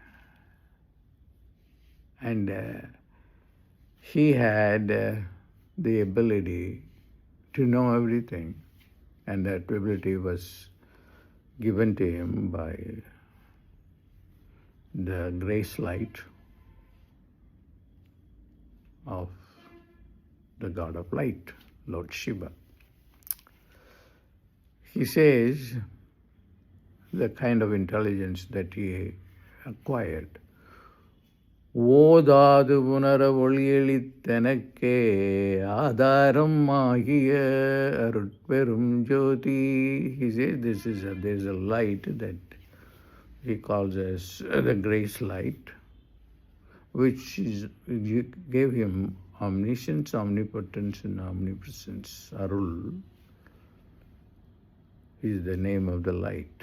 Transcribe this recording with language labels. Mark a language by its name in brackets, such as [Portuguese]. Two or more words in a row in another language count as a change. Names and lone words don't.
[English] And he had the ability to know everything, and that ability was given to him by the grace light of the god of light, Lord Shiva. He says the kind of intelligence that he acquired. [Tamil] ஓதாது அளித்தெனக்கு ஆதாரம் ஆகிய அருட்பெருஞ்ஜோதி. [English] He says there's a light that he calls as the grace light, which gave him omniscience, omnipotence, and omnipresence. Arul is the name of the light.